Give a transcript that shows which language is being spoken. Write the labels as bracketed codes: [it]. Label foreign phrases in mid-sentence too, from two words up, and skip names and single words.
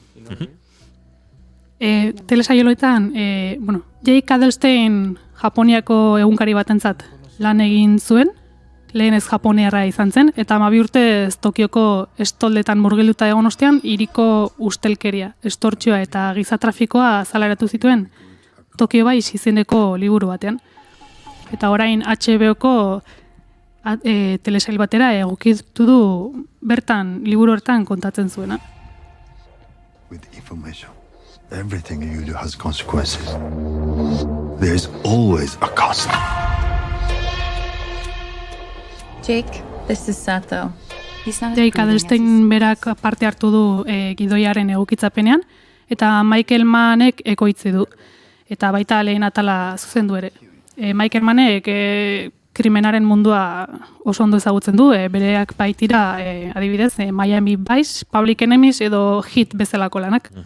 [eu] Telesaioloetan, Jake Adelstein Japoniako egunkari batentzat lan egin zuen, lehenez Japoniarra izan zen, eta 12 urtez Tokioko estoldetan murgilduta egon ostean, hiriko ustelkeria, estortxoa eta gizatrafikoa zalaratu zituen Tokyo Vice izeneko liburu batean. Eta orain HBO-ko telesail batera egokitu du bertan, liburu hortan kontatzen zuena. [en] With information, everything you do has consequences. There is always a cost. Jake, this is Sato. [eu] Jake Adelstein berak parte hartu du gidoiaren egokitzapenean, eta Michael Mannek ekoitzi du. Eta baita lehen atala zuzendu ere. Michael Mannek krimenaren mundua oso ondo ezagutzen du, bereak baitira, adibidez, Miami Vice, Public Enemies edo Hit bezalako lanak.